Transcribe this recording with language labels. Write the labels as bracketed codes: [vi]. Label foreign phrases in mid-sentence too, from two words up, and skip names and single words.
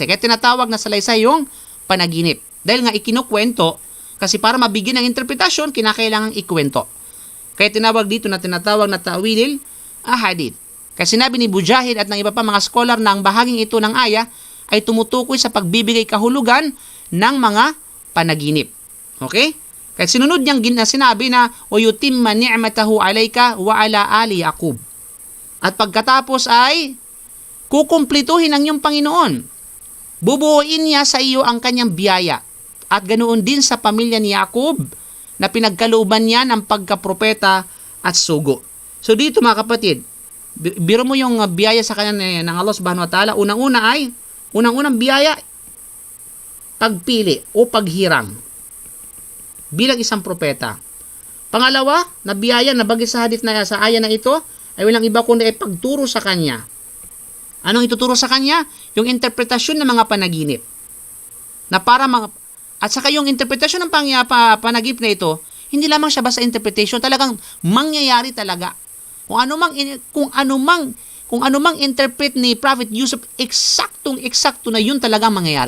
[tl] Kaya tinatawag na salaysay yung panaginip. Dahil nga ikinukwento, kasi para mabigyan ng interpretasyon, kinakailangan ikwento. Kaya tinawag dito na tinatawag na [ar] تأويل الأحاديث. [tl] Kasi sinabi ni Mujahid at ng iba pa mga scholar na ang bahaging ito ng aya ay tumutukoy sa pagbibigay kahulugan ng mga panaginip. Okay? Kaya sinunod niyang sinabi na [ar] وَيُتِمَّ نِعْمَتَهُ عَلَيْكَ وَعَلَى آلِ يَعْقُوبَ. [tl] At pagkatapos ay kukumplituhin ng iyong Panginoon. Bubuuin niya sa iyo ang kanyang biyaya. At ganoon din sa pamilya ni Jacob na pinagkalooban niya ng pagkapropeta at sugo. So dito mga kapatid, biro mo yung biyaya sa kanya ng Allah [ar] سبحانه وتعالى. [tl] Unang-unang biyaya, pagpili o paghirang bilang isang propeta. Pangalawa, na biyaya na bagay sa hadith na sa aya na ito ay walang iba kundi ay pagturo sa kanya. Anong ituturo sa kanya? Yung interpretasyon ng mga panaginip. At saka yung interpretasyon ng panaginip na ito, hindi lamang siya basta interpretation, talagang mangyayari talaga. Kung ano mang interpret ni Prophet Yusuf, eksakto na yun talagang mangyayari.